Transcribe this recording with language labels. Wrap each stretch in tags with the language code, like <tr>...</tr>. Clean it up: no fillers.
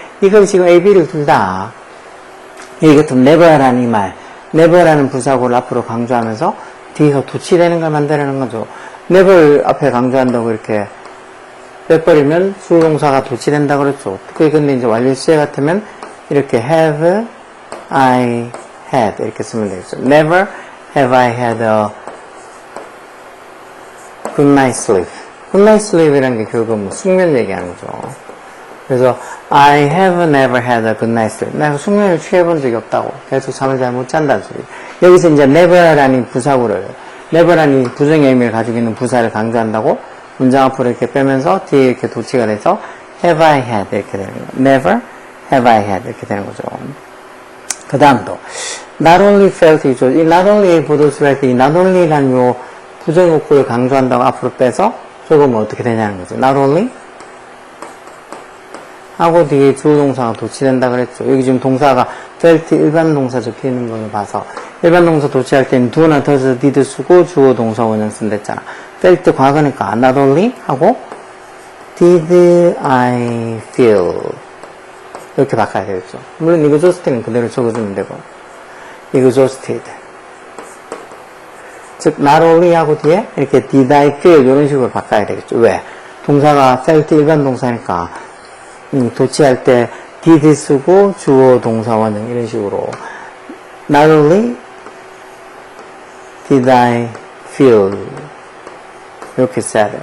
<ko>이걸 지금 A, B를 둘 다 여기 같은 never라는 이 말 never라는 부사고를 앞으로 강조하면서 뒤가 도치되는 걸 만들어내는 거죠. never 앞에 강조한다고 이렇게 빼버리면 수동사가 도치된다 그랬죠. 근데 이제 완료 시제 같으면 이렇게 have I had 이렇게 쓰면 되겠죠.</ko> <en>Never have I had a good night sleep.</en> <ko>good night sleep이라는 게 결국 뭐 숙면 얘기하는 거죠. 그래서</ko> <en>I have never had a good night sleep.</en> <ko>내가 숙면을 취해본 적이 없다고. 계속 잠을 잘 못 잔다는 소리. 여기서 이제 never라는 부사구를 never라는 부정의 의미를 가지고 있는 부사를 강조한다고 문장 앞으로 이렇게 빼면서 뒤에 이렇게 도치가 돼서 have I had 이렇게 되는 거예요. never have I had 이렇게 되는 거죠. 그 다음도 not only felt 이죠. 이 not only의 보도수를 할 때 이 not only라는 요 부정어구를 강조한다고 앞으로 빼서 조금 어떻게 되냐는 거죠. not only 하고 뒤에 주어동사가 도치된다 그랬죠. 여기 지금 동사가 felt 일반 동사 적혀 있는 걸로 봐서 일반 동사 도치할 때는 do나 does, did 쓰고 주어동사 원형 쓴댔잖아. felt 과거니까 not only 하고 did I feel 이렇게 바꿔야 되겠죠. 물론 exhausted는 그대로 적어주면 되고 exhausted 즉 not only 하고 뒤에 이렇게 did I feel 이런 식으로 바꿔야 되겠죠. 왜? 동사가 felt 일반 동사니까 도치할 때 did 쓰고 주어 동사 원형 이런 식으로 not only did I feel 이렇게 써야 돼요.</ko>